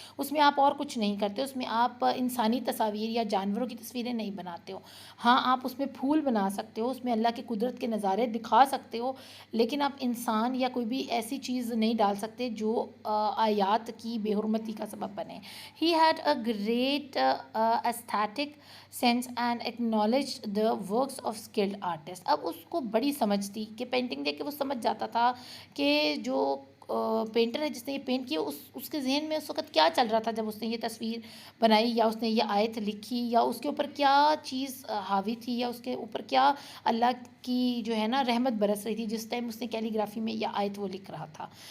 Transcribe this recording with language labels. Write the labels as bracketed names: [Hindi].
[Urdu] اس میں آپ اور کچھ نہیں کرتے, اس میں آپ انسانی تصاویر یا جانوروں کی تصویریں نہیں بناتے ہو. ہاں آپ اس میں پھول بنا سکتے ہو, اس میں اللہ کی قدرت کے نظارے دکھا سکتے ہو, لیکن آپ انسان یا کوئی بھی ایسی چیز نہیں ڈال سکتے جو آیات کی بے حرمتی کا سبب بنے. [English] He had a great aesthetic sense and acknowledged the works of skilled artists. [Urdu] اب اس کو بڑی سمجھ تھی کہ پینٹنگ دیکھ کے وہ سمجھ جاتا تھا کہ جو پینٹر ہے جس نے یہ پینٹ کیا اس کے ذہن میں اس وقت کیا چل رہا تھا جب اس نے یہ تصویر بنائی, یا اس نے یہ آیت لکھی, یا اس کے اوپر کیا چیز حاوی تھی, یا اس کے اوپر کیا اللہ کی جو ہے نا رحمت برس رہی تھی جس ٹائم اس نے کیلیگرافی میں یہ آیت وہ لکھ رہا تھا.